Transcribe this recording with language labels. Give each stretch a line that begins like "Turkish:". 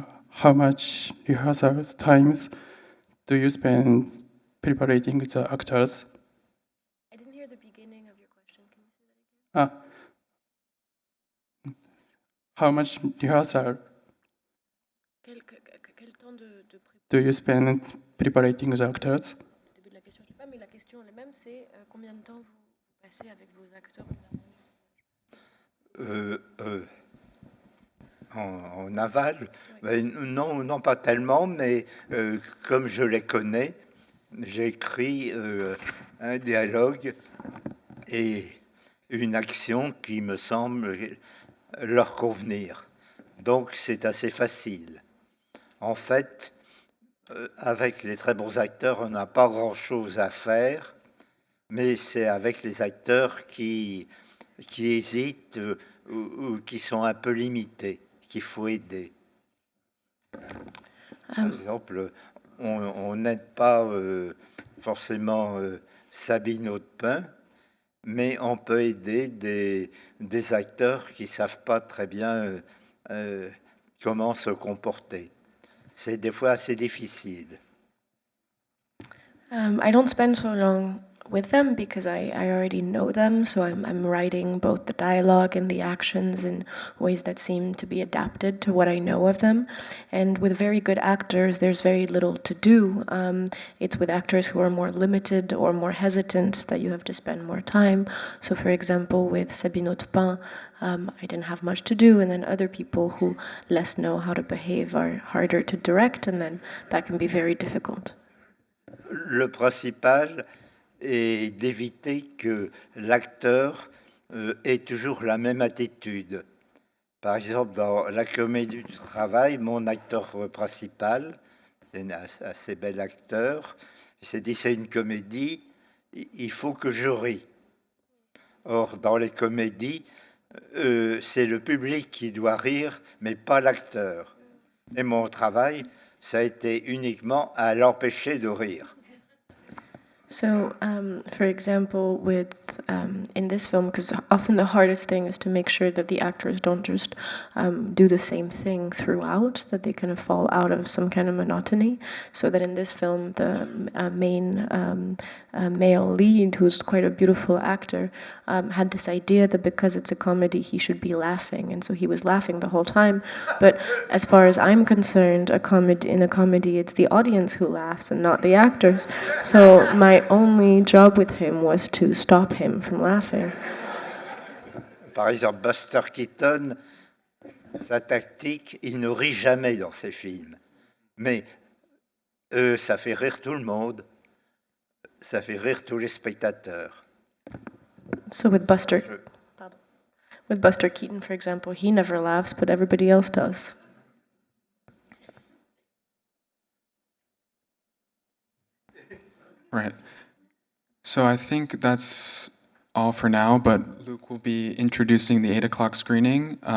English: How much rehearsal times do you spend preparing the actors? I didn't hear the beginning of your question. Can you say that again? How much rehearsal
French: Quel temps de
English: do you spend preparing the actors?
French: début de la question, je sais pas, mais la question elle-même, c'est combien de temps vous passez avec vos acteurs En aval, ben, non, pas tellement, mais comme je les connais, j'écris un dialogue et une action qui me semble leur convenir. Donc c'est assez facile. En fait, avec les très bons acteurs, on n'a pas grand-chose à faire, mais c'est avec les acteurs qui hésitent ou qui sont un peu limités qu'il faut aider. Par exemple, on n'aide pas forcément Sabine Audepin, mais on peut aider des acteurs qui ne savent pas très bien comment se comporter. C'est des fois assez difficile.
English: I don't spend so long with them because I already know them, so I'm writing both the dialogue and the actions in ways that seem to be adapted to what I know of them. And with very good actors, there's very little to do. It's with actors who are more limited or more hesitant that you have to spend more time. So for example, with Sabine Audepin, I didn't have much to do, and then other people who less know how to behave are harder to direct, and then that can be very difficult.
French: Le principal est d'éviter que l'acteur ait toujours la même attitude. Par exemple, dans La Comédie du Travail, mon acteur principal, un assez bel acteur, il s'est dit c'est une comédie, il faut que je rie. Or, dans les comédies, c'est le public qui doit rire, mais pas l'acteur. Et mon travail, ça a été uniquement à l'empêcher de rire.
English: So, for example, with in this film, because often the hardest thing is to make sure that the actors don't just do the same thing throughout, that they kind of fall out of some kind of monotony. So that in this film, the main male lead, who's quite a beautiful actor, had this idea that because it's a comedy, he should be laughing, and so he was laughing the whole time. But as far as I'm concerned, in a comedy, it's the audience who laughs and not the actors. So my only job with him was to stop him from laughing.
French: Par exemple, Buster Keaton, sa tactique, il ne rit jamais dans ses films. Mais ça fait rire tout le monde. Ça fait rire tous les spectateurs.
English: So with Buster Keaton, for example, he never laughs, but everybody else does. Right. So I think that's all for now, but Luke will be introducing the 8 o'clock screening.